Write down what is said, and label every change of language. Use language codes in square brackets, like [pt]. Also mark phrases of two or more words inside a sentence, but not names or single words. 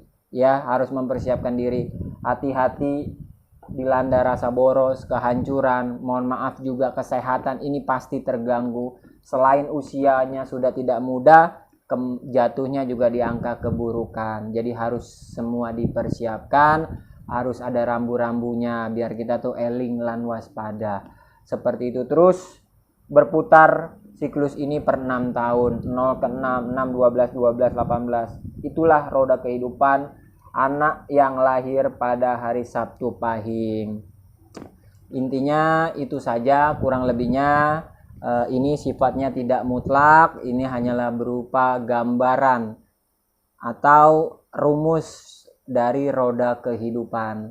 [id] ya, harus mempersiapkan diri. Hati-hati dilanda rasa boros, kehancuran, mohon maaf juga kesehatan ini pasti terganggu. Selain usianya sudah tidak muda, jatuhnya juga di angka keburukan. Jadi harus semua dipersiapkan, harus ada rambu-rambunya biar kita tuh [jv] eling lan waspada. [id] Seperti itu terus berputar siklus ini per 6 tahun, 0 ke 6, 6, 12, 12, 18. Itulah roda kehidupan anak yang lahir pada hari Sabtu Pahing. Intinya itu saja, kurang lebihnya ini sifatnya tidak mutlak, ini hanyalah berupa gambaran atau rumus dari roda kehidupan.